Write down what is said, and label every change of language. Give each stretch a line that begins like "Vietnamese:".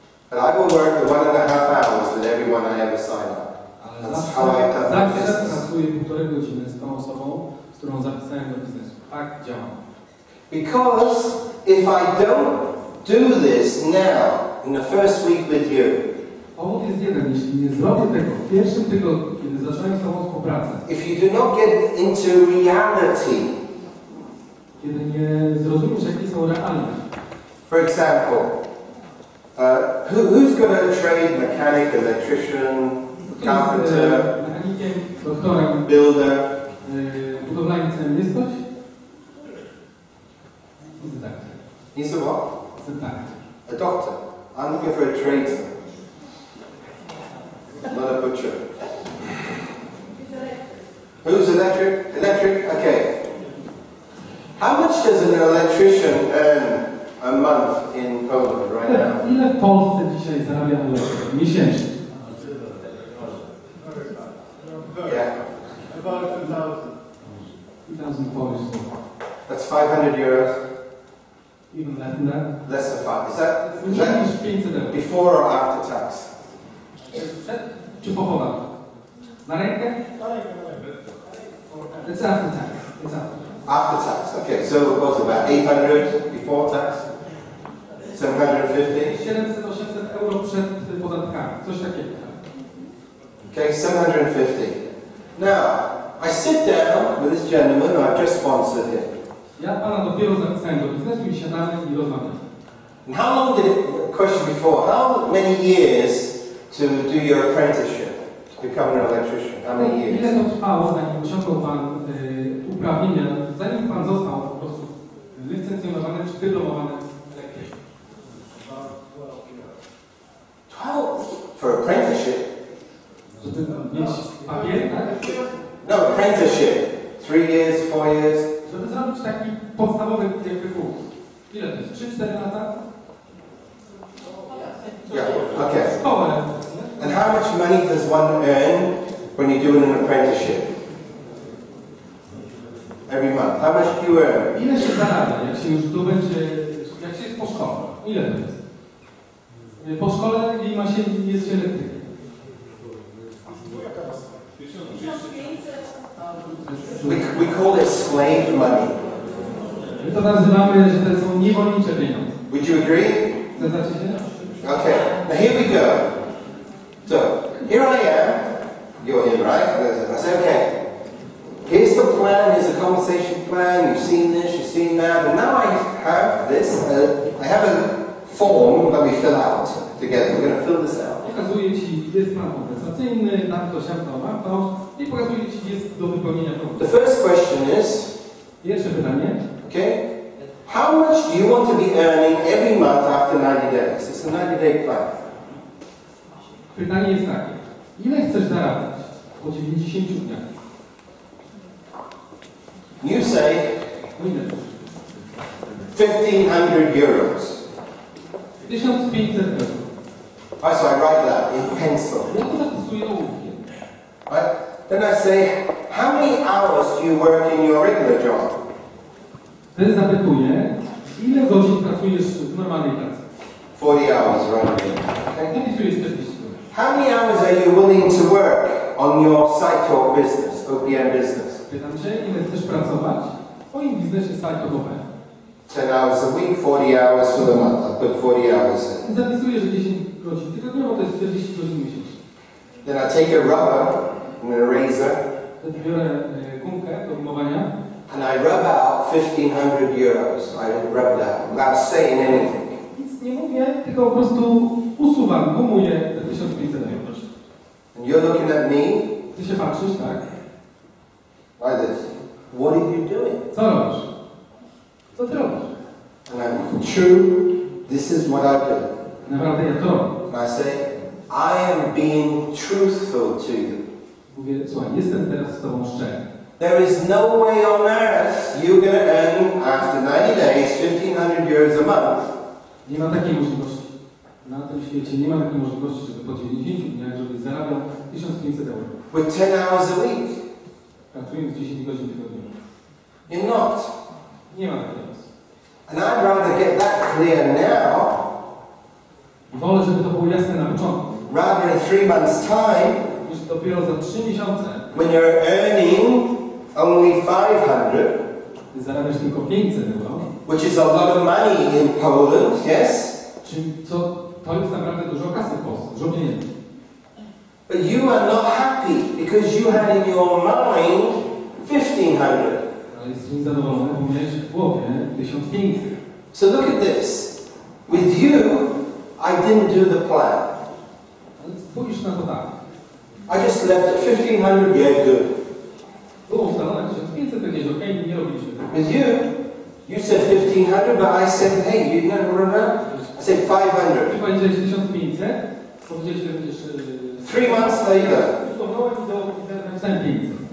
English: But I will work the 1.5 hours with everyone I ever sign up. That's how I have my
Polish: Zawsze
English: business.
Polish: pracuję 1,5 godziny z tą osobą, z którą zapisałem do biznesu. Tak działam.
English: Because if I don't do this now, in the first week with you,
Polish: Powód jest jeden. Jeśli nie zrobię tego w pierwszym tygodniu, kiedy zacząłem z tobą współpracę,
English: if you do not get into reality,
Polish: kiedy nie zrozumiesz, jakie są realne.
English: for example, who's got a trade, mechanic, electrician, carpenter,
Polish: Mechanikiem, doktorem,
English: builder?
Polish: budowlańcem jest ktoś? Tak.
English: He's a what?
Polish: Tak.
English: A doctor. I'm looking for a tradesman, not a butcher. Who's electric? Electric? Okay. How much does an electrician earn a month in Poland right now?
Polish: Ile w Polsce dzisiaj zarabia elektryk miesięcznie?
English: Yeah. About 2,000. 2,000 Polish zł. That's 500 euros. Even less than that. Less than 5. Is that
Polish: Mniej niż 500 euro.
English: before or after tax?
Polish: Przed czy po podatku? Na rękę?
English: It's after tax. It's after. After tax. Okay, so it was about 800 before tax? 750?
Polish: 700-800 euro przed podatkami. Coś takiego.
English: Okay, 750. Now, I sit down with this gentleman who I've just sponsored him.
Polish: Ja pana dopiero zapisałem do biznesu i siadamy i rozmawiamy.
English: And how long did it, question before, how many years to do your apprenticeship, to become an electrician? How many years?
Polish: Ile to trwało, zanim osiągnął pan uprawnienia, zanim pan został po prostu licencjonowany czy dyplomowany elektrykiem?
English: 12 for apprenticeship?
Polish: Żeby mieć papier, tak?
English: No, apprenticeship. 3 years, 4 years?
Polish: Żeby zrobić taki podstawowy jakby kurs. Ile to jest? 3-4 lata?
English: Yeah, okay.
Polish: Szkołę.
English: And how much money does one earn when you're doing an apprenticeship? Every month. How much do you earn?
Polish: Ile się zarabia, jak się już tu będzie, jak się jest po szkole? Ile to jest? Po szkole i ma się, jest się elektrykiem.
English: We call it slave money.
Polish: My to nazywamy, że to są niewolnicze pieniądze.
English: Would you agree?
Polish: Zgadzacie się?
English: Okay, now here we go. So, here I am. You're in, right? I say, okay, here's the plan, here's the compensation plan, you've seen this, you've seen that, and now I have this, I have a form that we fill out together. We're going to fill this out.
Polish: Pokazuję Ci, jest plan kompensacyjny, tamto, siamto, warto i pokazuję Ci, jest do wypełnienia formularza.
English: The first question is,
Polish: Pierwsze pytanie.
English: okay, How much do you want to be earning every month after 90 days? It's a 90-day plan.
Polish: Pytanie jest takie. Ile chcesz zarabiać po 90 dniach?
English: You say
Polish: No ile?
English: 1,500 euros.
Polish: 1500 euro.
English: Right, so I write that in pencil.
Polish: Ja to zapisuję ołówkiem.
English: Right? Then I say, how many hours do you work in your regular job?
Polish: Wtedy zapytuję, ile godzin pracujesz w normalnej pracy?
English: 40 hours, right? Okay.
Polish: Napisujesz 40 godzin.
English: How many hours are you willing to work on your site talk business, OPM business?
Polish: Pytam Cię, ile chcesz pracować w Twoim biznesie site-talkowym?
English: 10 hours a week, 40 hours for the month. I put 40 hours in.
Polish: Zapisuję, że 10 godzin tygodniowo to jest 40 godzin miesięcznie.
English: Then I take a rubber and a razor
Polish: Wtedy biorę gumkę do wymowania
English: and I rub out 1,500 euros. I rub it out without saying anything.
Polish: nic nie mówię, tylko po prostu usuwam, gumuję te 1500 euro.
English: And you're looking at me
Polish: Ty się patrzysz, tak?
English: like this. What are you doing?
Polish: Co robisz? Co Ty robisz?
English: And I'm true, this is what I do.
Polish: Naprawdę ja to robię.
English: And I say, I am being truthful to you.
Polish: Mówię, słuchaj, jestem teraz z Tobą szczery.
English: There is no way on earth you're going to earn, after 90 days, 1,500 euros a month.
Polish: Nie ma takiej możliwości. Na tym świecie nie ma takiej możliwości, żeby po 90 dniach, żebyś zarabiał 1500 euro.
English: With 10 hours a week.
Polish: Pracując 10 godzin tygodniowo.
English: You're not.
Polish: Nie ma takiej opcji.
English: And I'd rather get that clear now,
Polish: Wolę, żeby to było jasne na początku.
English: rather in 3 months' time,
Polish: Niż dopiero za 3 miesiące
English: when you're earning only 500,
Polish: ty zarabiasz tylko 500 euro.
English: which is a lot of money in Poland, yes?
Polish: Czyli to jest naprawdę dużo kasy w Polsce, dużo pieniędzy.
English: But you are not happy because you had in your mind 1,500.
Polish: Ale jesteś niezadowolony, bo miałeś w głowie 1500.
English: So look at this. With you, I didn't do the plan.
Polish: Ale spójrz na to tak.
English: I just left it 1,500, yeah, good.
Polish: Było ustalone 1500, powiedziałeś, okej, nie robiliśmy tego.
English: With you, you said 1,500, but I said, hey, you never run out. I said 500.
Polish: Ty powiedziałeś 1500, powiedziałeś, że będziesz...
English: 3 months later,
Polish: Ustalowałem i napisałem 500.